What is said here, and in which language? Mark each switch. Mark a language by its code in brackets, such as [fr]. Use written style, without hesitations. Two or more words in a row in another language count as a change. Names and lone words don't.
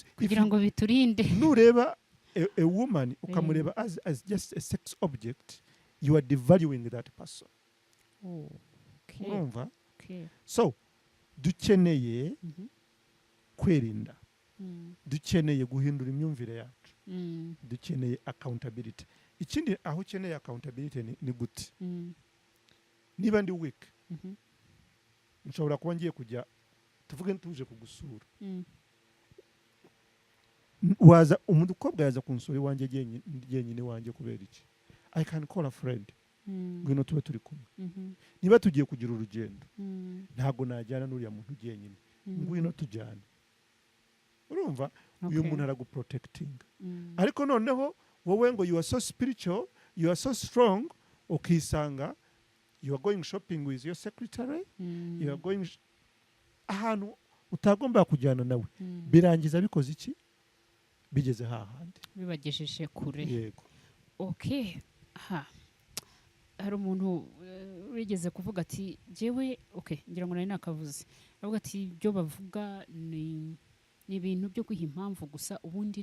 [rw] kugira ngo biturinde nureba [en] a woman [rw] ukamureba [en] as just a sex object you are devaluing that person [rw] urumva so dukeneye kwirinda dukeneye guhindura imyumvire yacu dukeneye accountability ikindi aho ukeneye accountability ni gute niba ndi weak nshobora kuba ngiye kujya tuvuge ntuje kugusura waza umukobwa yaza kunsura iwanjye jyenyine wanjye kubera iki [en] I can call a friend [rw] ngwino tube turi kumwe niba tugiye kugira urugendo ntago najyana n'uriya muntu jyenyine ngwino tujyane urumva uyu muntu araguprotecting ariko noneho wowe ngo [en] you are so spiritual you are so strong [rw] ukisanga [en] you are going shopping with your secretary you are going [rw] ahantu utagomba kujyana nawe birangiza bikoze iki bigeze hahandi bibagejeje kure yego okay hari umuntu wigeze kuvuga ati jewe okay ngira ngo nari nakavuze avuga ati byo bavuga ni ibintu byo kwiha impamvu gusa ubundi